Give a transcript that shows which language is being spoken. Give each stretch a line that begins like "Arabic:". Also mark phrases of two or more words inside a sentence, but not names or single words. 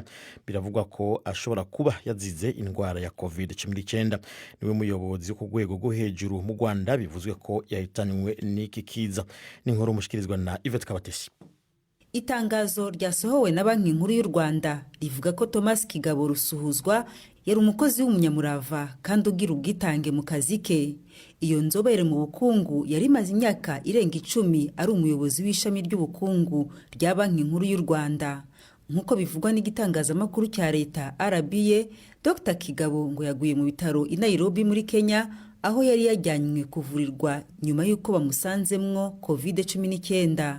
Kinyarwanda: Biravugwa ko ashobora kuba yazize indwara ya COVID-19. Niwe muyobozi ku rwego rwo hejuru mu Rwanda bivuzwe ko yahitanywe n'iki kiza. Ni inkuru mushikirizwa na Yvette Kabatesi. Itangazo ryasohowe na Banki nkuru y'u Rwanda rivuga ko Thomas Kigabo Rusuhuzwa yari umukozi w'umunyamurava kandi ugira ubwitange mu kazi ke. Iyo nzobere mu bukungu yari imaze imyaka irenga 10 ari umuyobozi w'ishami ry'ubukungu rya Banki nkuru y'u Rwanda. Nkuko bivugwa n'igitangazamakuru cya leta RBA, Dr Kigabo ngo yaguye mu bitaro i Nairobi muri Kenya, aho yari yajyanywe kuvurirwa nyuma y'uko bamusanzemwo COVID-19.